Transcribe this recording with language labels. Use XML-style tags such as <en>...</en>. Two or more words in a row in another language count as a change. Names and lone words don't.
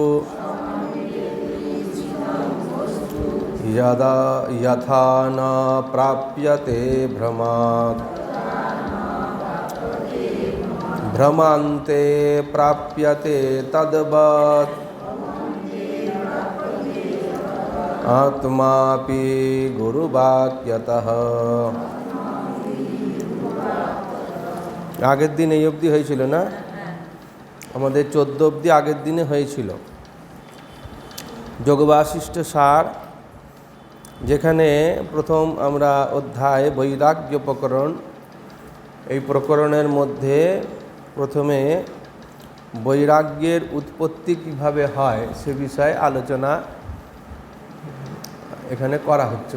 <sa>यदा यथा न प्राप्यते भ्रमात् भ्रमान्ते प्राप्यते तद्वत् आत्मापि गुरुवाक्यतः।</sa> <bn>আগের দিন এই অবধি হয়েছিল না, আমাদের 14 অবধি আগের দিনে হয়েছিল যোগবাশিষ্ঠ সার, যেখানে প্রথম আমরা অধ্যায় বৈরাগ্য প্রকরণ, এই প্রকরণের মধ্যে প্রথমে বৈরাগ্যের উৎপত্তি কিভাবে হয় সে বিষয়ে আলোচনা এখানে করা হচ্ছে।</bn>